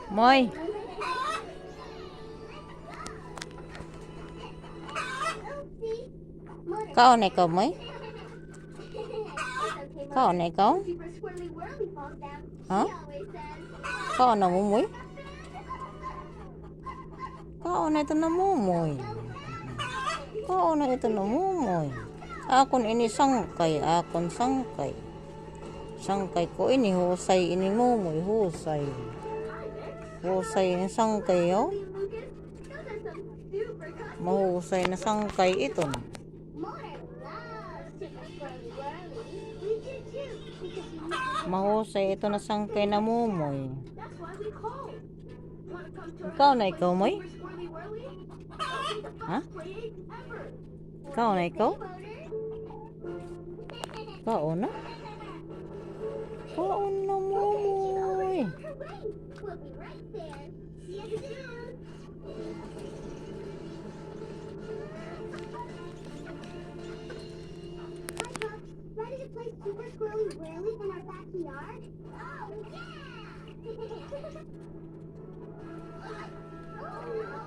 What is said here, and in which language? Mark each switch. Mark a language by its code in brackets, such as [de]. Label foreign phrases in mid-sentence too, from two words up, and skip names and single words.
[war] Moy. Kaon ikaw, Moy? Kaon ikaw? Ha? Kaon na mo, Moy? Kaon na ito na mo, Moy. Kaon na ito na mo, Moy. Akon ini sangkay, akon sangkay. Sangkay ko ini, husay ini mo, Moy, husay. Husay ini sangkay, oh. Mahusay na sangkay ito. Mahusay ito na sangkay na mumoy. Ikaw na ikaw, Moy? Ha? Ikaw na ikaw? Ikaw na? Ikaw na, mumoy. [en] Super squirrely whirly in our backyard? Oh, yeah! Oh, no!